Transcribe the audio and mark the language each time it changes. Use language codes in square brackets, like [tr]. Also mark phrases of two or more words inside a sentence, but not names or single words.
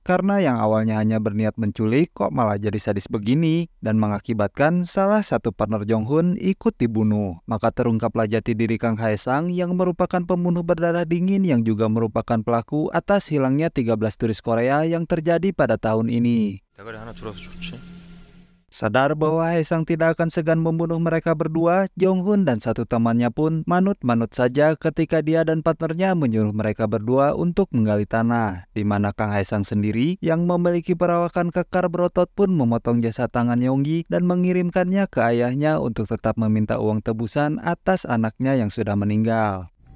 [id] Karena yang awalnya hanya berniat menculik kok malah jadi sadis begini. Dan mengakibatkan salah satu partner Jong-hun ikut dibunuh. Maka terungkaplah jati diri Kang Hae-sang yang merupakan pembunuh berdarah dingin yang juga merupakan pelaku atas hilangnya 13 turis Korea yang terjadi pada tahun ini. [ko] 대가리 하나 줄어서 좋지. [id] Sadar bahwa Hae-sang tidak akan segan membunuh mereka berdua, Jong-hun dan satu temannya pun manut-manut saja ketika dia dan partnernya menyuruh mereka berdua untuk menggali tanah. Di mana Kang Hae-sang sendiri yang memiliki perawakan kekar berotot pun memotong jasad tangan Yonggi dan mengirimkannya ke ayahnya untuk tetap meminta uang tebusan atas anaknya yang sudah meninggal.